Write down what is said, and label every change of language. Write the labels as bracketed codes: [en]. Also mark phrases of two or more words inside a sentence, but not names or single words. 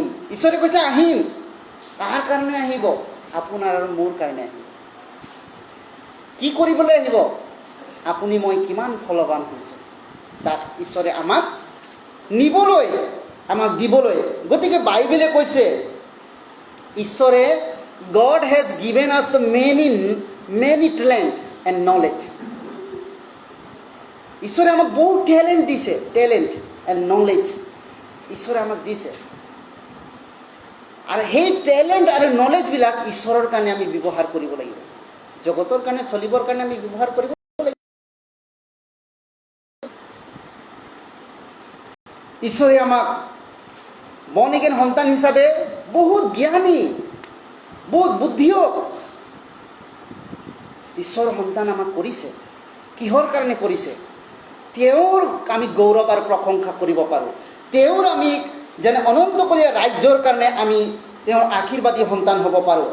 [as] ঈশ্বৰে কৈছে আহিম। কাৰ কাৰণে আহিব? আপোনাৰ আৰু মোৰ কাৰণে আহিব। কি কৰিবলৈ আহিব? আপুনি মই কিমান ফলৱান হৈছোঁ তাক ঈশ্বৰে আমাক নিবলৈ, আমাক দিবলৈ। গতিকে বাইবেলে কৈছে ঈশ্বৰে [en] God has given us the many talent and knowledge. [as] ঈশ্বৰে আমাক বহুত টেলেণ্ট দিছে, [en] talent and knowledge [as] ঈশ্বৰে আমাক দিছে। আৰু সেই টেলেণ্ট আৰু নলেজবিলাক ঈশ্বৰৰ কাৰণে আমি ব্যৱহাৰ কৰিব লাগিব। জগতৰ কাৰণে চলিবৰ কাৰণে আমি ব্যৱহাৰ কৰিব লাগিব। ঈশ্বৰে আমাক [en] born again [as] সন্তান হিচাপে বহুত জ্ঞানী, বহুত বুদ্ধিও ঈশ্বৰৰ সন্তান আমাক কৰিছে। কিহৰ কাৰণে কৰিছে? তেওঁৰ আমি গৌৰৱ আৰু প্ৰশংসা কৰিব পাৰোঁ। তেওঁৰ আমি যেনে অনন্তকলীয়া ৰাজ্যৰ কাৰণে আমি তেওঁৰ আশীৰ্বাদী সন্তান হ'ব পাৰোঁ।